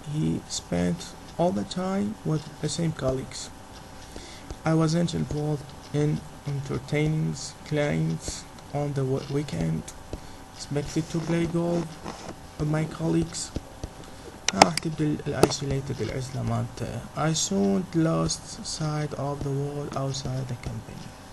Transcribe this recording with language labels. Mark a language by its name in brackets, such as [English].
[English] He spent all the time with the same colleagues. I wasn't involved in entertaining clients on the weekend. Expected to play golf with my colleagues. [Arabic] راح تبدأ [English] isolated [Arabic] العزلة مالته. [English] I soon lost sight of the world outside the company.